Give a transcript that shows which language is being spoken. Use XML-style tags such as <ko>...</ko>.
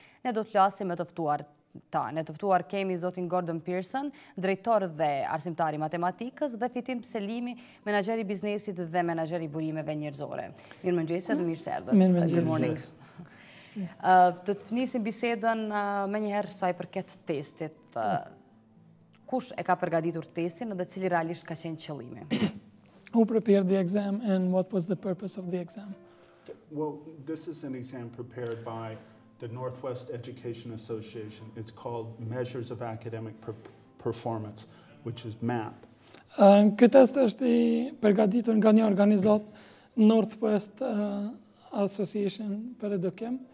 <sq>Ne do të flasim me të ftuarit. Ne të ftuar kemi zotin Gordon Pearson, drejtor dhe arsimtari matematikës, dhe Fitim Selimi, menaxheri i biznesit dhe menaxheri i burimeve njerëzore. Mirëmëngjesi dhe mirë se erdhët. Mirëmëngjes. Të nisim bisedën më njëherë sa i përket testit. Kush e ka përgatitur testin dhe cili realisht ka qenë qëllimi?</sq> <en>Who prepared the exam and what was the purpose of the exam? Well, this is an exam prepared by the Northwest Education Association. It's called Measures of Academic Performance, which is MAP.</en> <sq>Ky test është i përgatitur nga një organizat Northwest Association për edukim.</sq>